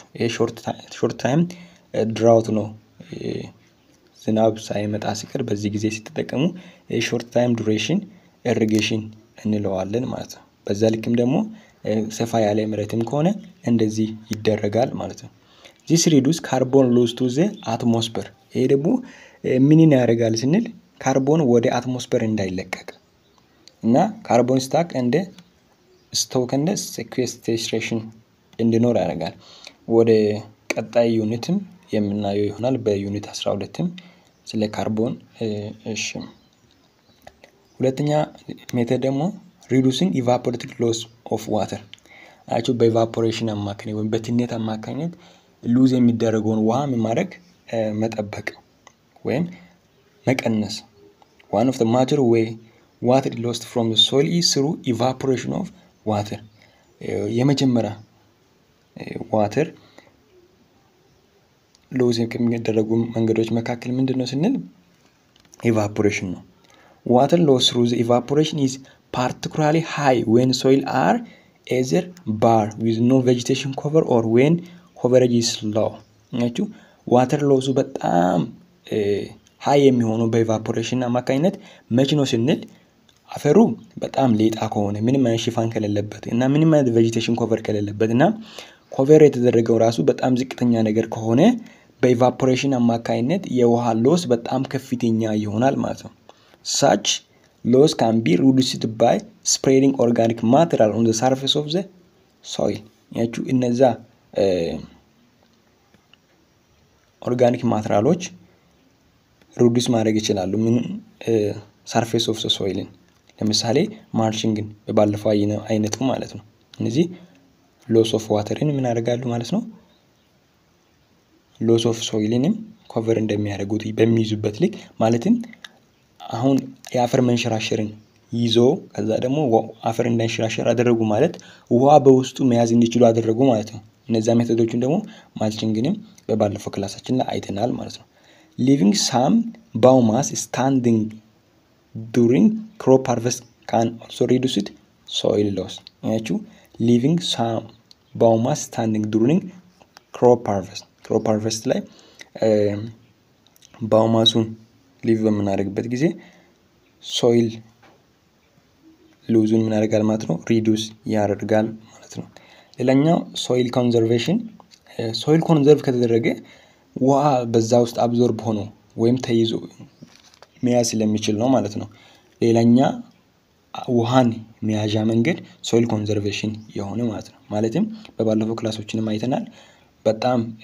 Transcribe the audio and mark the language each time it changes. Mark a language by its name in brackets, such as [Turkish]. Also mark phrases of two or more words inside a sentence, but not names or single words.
[Amharic] ይሄ [English] short time drought [Amharic] ነው። ዝናብ ሳይመጣ ሲቀር በዚህ ጊዜ ሲተጠቀሙ [English] short time duration irrigation [Amharic] እንለዋለን ማለት ነው። በዛ ልክም ደግሞ ሰፋ ያለ መሬትም ከሆነ እንደዚህ ይደረጋል ማለት ነው። [English] this reduce carbon loss to the atmosphere [Amharic] ይሄ ደግሞ ምን ያደርጋል ስንል ካርቦን ወደ አትሞስፌር እንዳይለቀቅ እና ካርቦን ስታክ እንደ ስቶክ እንደ sequestration እንዲኖር ያደርጋል። ወደ ቀጣይ ዩኒትም የምናየው ይሆናል በዩኒት 12ም ስለ ካርቦን እሺ። ሁለተኛ ሜተድ ደግሞ [English] reducing evaporative loss of water [Amharic] አቹ በኢቫፖሬሽን አማካኝ ወይም በትነት አማካኝነት ሉዝ የሚደረገውን ውሃ ማድረግ መጠበቅ ወይም መቀነስ። [English] one of the major way water lost from the soil is through evaporation of water [Amharic] የመጀመሪያ water ሉዝ ከሚደረጉ መንገዶች መካከል ምንድነው ስንል evaporation ነው። [English] water loss through the evaporation is particularly high when soil are either bare with no vegetation cover or when coverage is low [Amharic] ናችሁ [English] water loss [Amharic] በጣም ሃይ የሚሆነው በኢቫፖሬሽን አማካኝነት መች ነው ስንል አፈሩ በጣም ሌጣ ከሆነ ምንም አይነት ሽፋን ከሌለበት እና ምንም አይነት [English] vegetation cover [Amharic] ከሌለበት እና ኮቨር የተደረገው ራሱ በጣም ዝቅተኛ ነገር ከሆነ በኢቫፖሬሽን አማካኝነት የውሃ ሎስ በጣም ከፍተኛ ይሆናል ማለት ነው። [English] such loss can be reduced by spreading organic material on the surface of the soil [Amharic] ያችሁ እነዛ ኦርጋኒክ ማቴሪያሎች ሪዱስ ማድረግ ይችላሉ ምን [English] surface of the soil [Amharic] ለምሳሌ ማልቺንግን በባለፈው አይነቱ ማለት ነው። እነዚህ [English] loss of water [Amharic] ምን ያደርጋሉ ማለት ነው [English] loss of soil [Amharic] ኮቨር እንደሚያደርጉት በሚይዙበት ልክ ማለትም አሁን የአፈር መንሸራሸርን ይዞ ከዛ ደግሞ አፈር እንዳይንሸራሸር አደረጉ ማለት ውሃ በውስጡ መያዝ እንዲችሉ አደረጉ ማለት ነው። እነዛ ሜተዶችን ደግሞ ማልቺንግንም በባለፈው ክላሳችን ላይ አይተናል ማለት ነው። [English] leaving some biomass standing during crop harvest [Amharic] can also reduce soil loss ያችሁ [English] leaving some biomass standing during crop harvest [Amharic] ላይ ባዮማሱን ሊቭ በምናደርግበት ጊዜ [English] soil loss [Amharic] ምን ያደርጋል ማለት ነው ሪዱስ ያደርጋል ማለት ነው። ሌላኛው [English] soil conservation soil conserve [Amharic] ከተደረገ ውሃ በዛ ውስጥ አብዞርብ ሆኖ ወይም ተይዞ መያዝ ስለሚችል ነው ማለት ነው። ሌላኛ ውሃን መያዣ መንገድ [English] soil conservation [Amharic] የሆነ ማለት ነው። ማለትም በባለፈው ክላሶችንም አይተናል በጣም